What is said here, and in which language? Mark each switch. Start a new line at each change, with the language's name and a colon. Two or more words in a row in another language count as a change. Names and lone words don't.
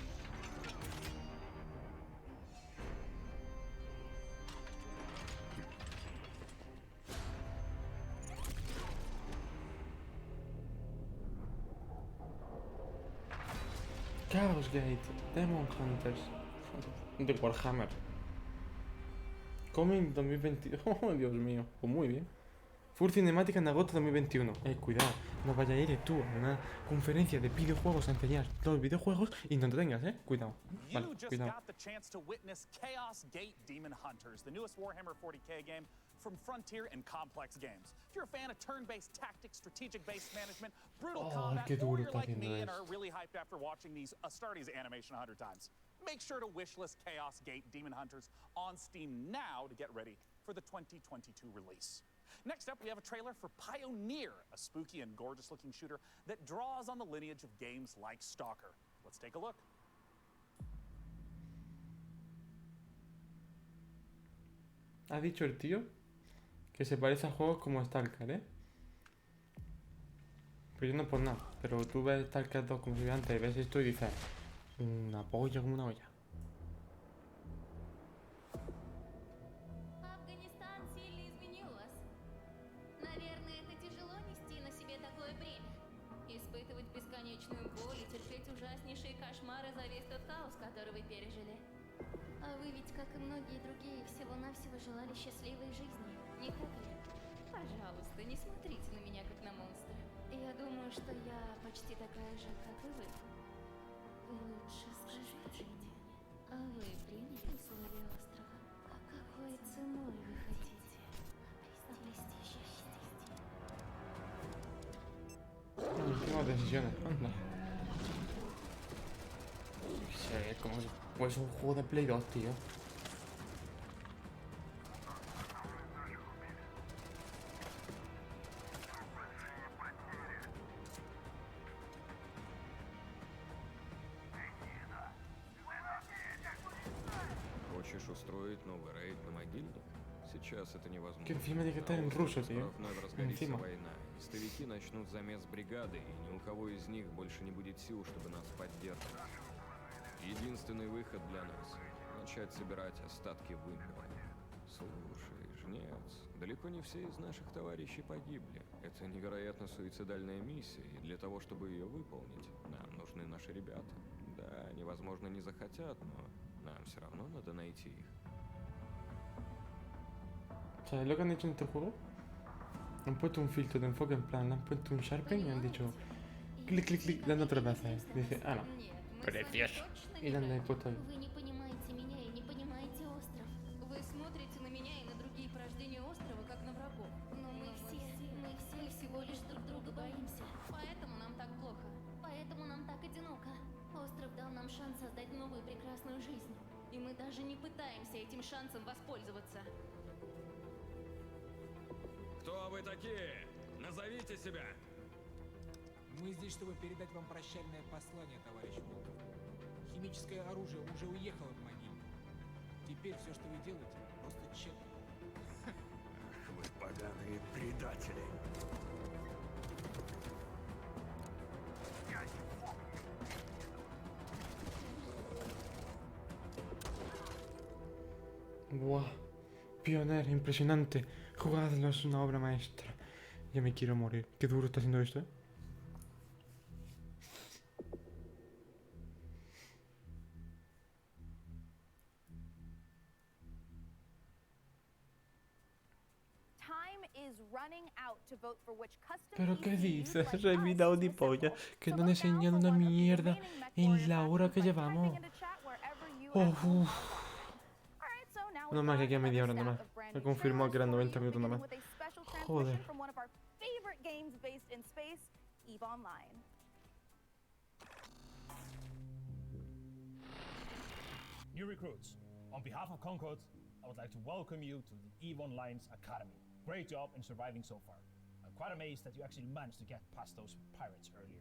Spanish: Chaos Gate, Demon Hunters, de Warhammer.
English: Coming 2022.
Spanish: Oh, Dios mío. Pues muy bien. Full Cinemática en agosto 2021. Cuidado, no vaya a ir tú a una conferencia de videojuegos a enseñar los videojuegos y no te tengas, cuidado. Vale,
English: You just
Spanish: cuidado.
English: got the chance to witness Chaos Gate Demon Hunters, the newest Warhammer 40k game from Frontier and Complex Games. If you're a fan of turn-based tactics, strategic-based management, brutal combat,
Spanish: qué
English: or
Spanish: duro
English: you're
Spanish: está
English: like me
Spanish: haciendo
English: and are
Spanish: esto.
English: really hyped after watching these Astartes animation 100 times, make sure to wishlist Chaos Gate Demon Hunters on Steam now to get ready for the 2022 release. Next up, we have a trailer for Pioneer, a spooky and gorgeous-looking shooter that draws on the lineage of games like Stalker. Let's take a look.
Spanish: Ha dicho el tío que se parece a juegos como Stalker, Pero yo no por nada. Pero tú ves Stalker 2 como si veía antes, ves esto y dices, una polla como una olla.
Russian: Афганистан сильно изменил вас. Наверное, это тяжело нести на себе такое бремя. Испытывать бесконечную боль и терпеть ужаснейшие кошмары за весь тот хаос, который вы пережили. А вы ведь, как и многие другие, всего-навсего желали счастливой жизни, не так ли? Пожалуйста, не смотрите на меня, как на монстра. Я думаю, что я почти такая же, как и вы. Вы лучше скажите мне, а вы примете условия острова? А какой ценой вы хотите обрести счастье?
Spanish: Últimas decisiones, anda. Es como si fuese un juego de Play 2, tío.
Russian: Хочешь устроить новый рейд на могильник? Сейчас это невозможно.
Spanish: Que encima tiene que estar en ruso, tío.
Russian: Вновь разгорится
Spanish: Encima.
Russian: война. Истовики начнут замес бригады, и ни у кого из них больше не будет сил, чтобы нас поддерживать. Единственный выход для нас — начать собирать остатки вымпела. Слушай, жнец, далеко не все из наших товарищей погибли. Это невероятно суицидальная миссия, и для того, чтобы ее выполнить, нам нужны наши ребята. Да, они, возможно, не захотят, но нам все равно надо найти их.
Spanish: ¿Sabes lo que han hecho en este juego? Han puesto un filtro de enfoque en plan, le han puesto un sharpen y han dicho clic, clic, clic, dando 3 veces. Dice, ah, no, precioso. Y le han puesto ahí.
Russian: Вы не понимаете меня и не понимаете остров. Вы смотрите на меня и на другие порождения острова, как на врагов. Но мы все всего лишь друг друга боимся. Поэтому нам так плохо. Поэтому нам так одиноко. Остров дал нам шанс создать новую прекрасную жизнь. И мы даже не пытаемся этим шансом воспользоваться. Кто вы такие? Назовите себя! Мы здесь, чтобы передать вам прощальное послание, товарищ Волков. Химическое оружие уже уехало в могильник. Теперь все, что вы делаете, просто тщетно. Ах вы поганые предатели!
Spanish: Wow, pionero, impresionante. Jugadlo, es una obra maestra. Ya me quiero morir. Qué duro está haciendo esto, ¿eh?
English: Time is running out to vote for which custom
Spanish: ¿Pero qué
English: PCs
Spanish: dices?
English: like
Spanish: Revirado de polla. Que no han enseñado una mierda en la hora que llevamos. Oh, no más que aquí a media hora nomás. Me confirmó que eran 90 minutos nomás. Joder.
English: from one of our favorite games based in space, EVE Online. New recruits, on behalf of Concord, I would like to welcome you to the EVE Online's Academy. Great job in surviving so far. I'm quite amazed that you actually managed to get past those pirates earlier.